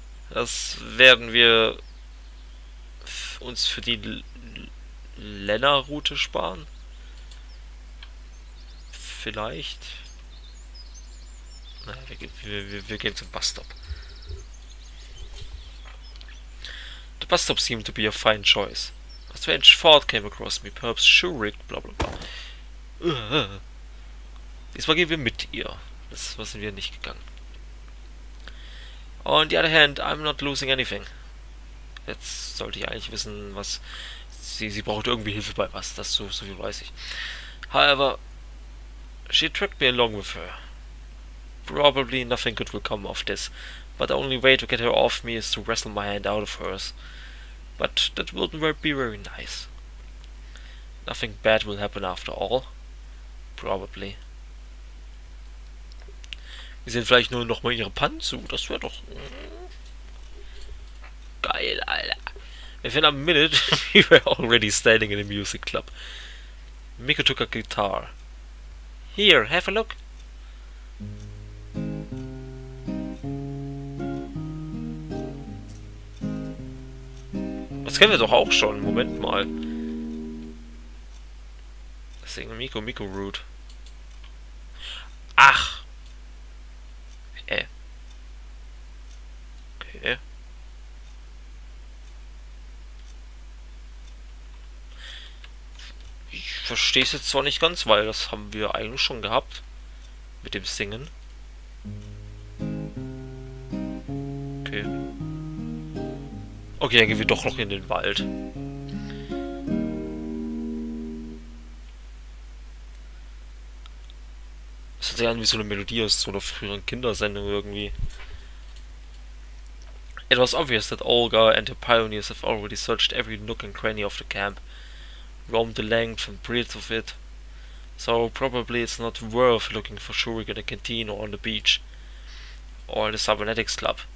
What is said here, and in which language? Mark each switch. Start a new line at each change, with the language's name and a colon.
German: Das werden wir uns für die Länner-Route sparen. Vielleicht. Naja, wir gehen zum Busstop.
English: The bus-stop seemed to be a fine choice. A strange thought came across me, perhaps shoe-rigged, bla bla bla.
German: Diesmal gehen wir mit ihr. Das sind wir nicht gegangen.
English: On the other hand, I'm not losing anything.
German: Jetzt sollte ich eigentlich wissen, was... Sie braucht irgendwie Hilfe bei was, das so viel weiß ich.
English: However, she dragged me along with her. Probably nothing good will come of this, but the only way to get her off me is to wrestle my hand out of hers. But that wouldn't be very nice. Nothing bad will happen after all. Probably.
German: Wir sehen vielleicht nur noch mal ihre Panzu, das wäre doch... Geil, Alter.
English: Within a minute, we were already standing in a music club. Miko took a guitar. Here, have a look.
German: Das kennen wir doch auch schon. Moment mal. Deswegen Miko Root. Ach. Okay. Ich verstehe es jetzt zwar nicht ganz, weil das haben wir eigentlich schon gehabt. Mit dem Singen. Okay. Okay, dann gehen wir doch noch in den Wald. Das hört sich an wie so eine Melodie aus so einer früheren Kindersendung irgendwie.
English: It was obvious that Olga and her pioneers have already searched every nook and cranny of the camp, roamed the length and breadth of it, so probably it's not worth looking for Shurik in the canteen or on the beach, or the cybernetics club.